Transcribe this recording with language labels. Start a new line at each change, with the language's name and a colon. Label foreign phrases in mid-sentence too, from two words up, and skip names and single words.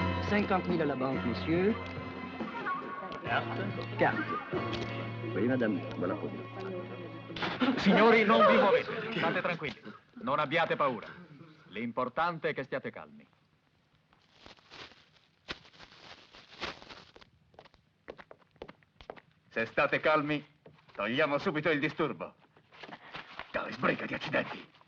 French: 50 000 à la banque, monsieur. Carte. Oui, madame, voilà pour vous.
Italian: Signori, non vi muovete. State tranquilli. Non abbiate paura. L'importante è che stiate calmi. Se state calmi, togliamo subito il disturbo. Dai, sbrigati, accidenti.